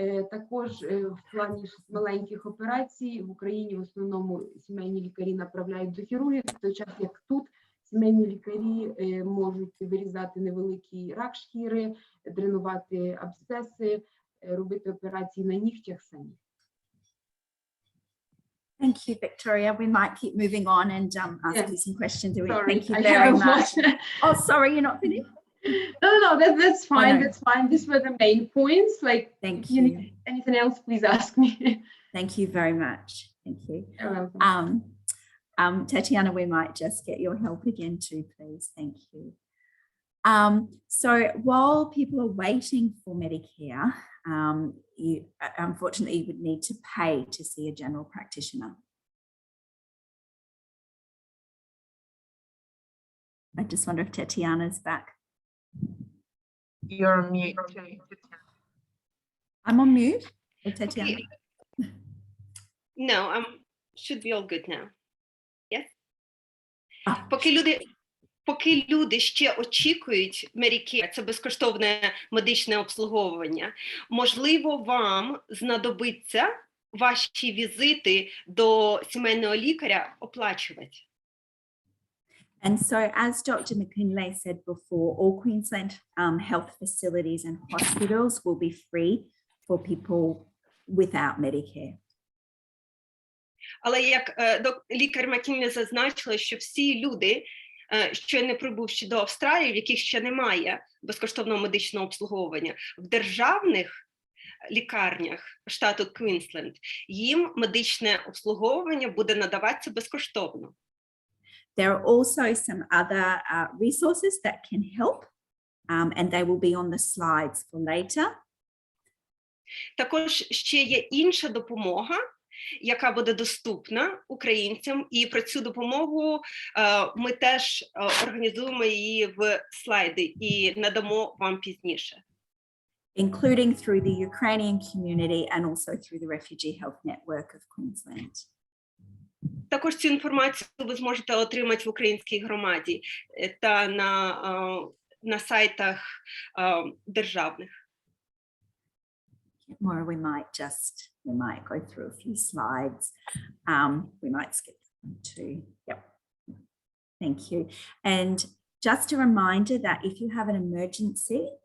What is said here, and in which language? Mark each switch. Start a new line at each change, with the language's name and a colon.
Ukrainian: Також в плані маленьких операцій в Україні в основному сімейні лікарі направляють до хірургів, в той час як тут сімейні лікарі можуть вирізати невеликий рак шкіри, дренувати абсцеси, робити операції на нігтях самі.
English: Thank you, Victoria. We might keep moving on and ask you some questions. Sorry, thank you very much. Oh, sorry, you're not finished? No, that's fine. That's fine. These were the main points. Like, thank you. Anything else, please ask me. Thank you very much. Thank you. You're welcome. Tatiana, we might just get your help again too, please. Thank you. So while people are waiting for Medicare, you unfortunately would need to pay to see a general practitioner. I just wonder if Tatiana's back. You're on mute. I'm on mute. Or Tatiana? Okay. No, should be all good now. Yes?
Ukrainian: Поки люди ще очікують Medicare, це безкоштовне медичне обслуговування, можливо, вам знадобиться ваші візити до сімейного лікаря оплачувати.
English: And so, as Dr. McKinlay said before, all Queensland health facilities and hospitals will be free for people without Medicare.
Ukrainian: Але як лікар Маккінлі зазначила, що всі люди, щойно прибувши до Австралії, в яких ще немає безкоштовного медичного обслуговування, в державних лікарнях штату Queensland їм медичне обслуговування буде надаватися безкоштовно.
English: There are also some other resources that can help, and they will be on the slides for later.
Ukrainian: Також ще є інша допомога, яка буде доступна українцям, і про цю допомогу ми теж організуємо її в слайди і надамо вам пізніше.
English: Including through the Ukrainian community and also through the Refugee Health Network of Queensland.
Ukrainian: Також цю інформацію ви зможете отримати в українській громаді та на сайтах державних.
English: Or we might go through a few slides. We might skip them too. Yep. Thank you. And just a reminder that if you have an emergency,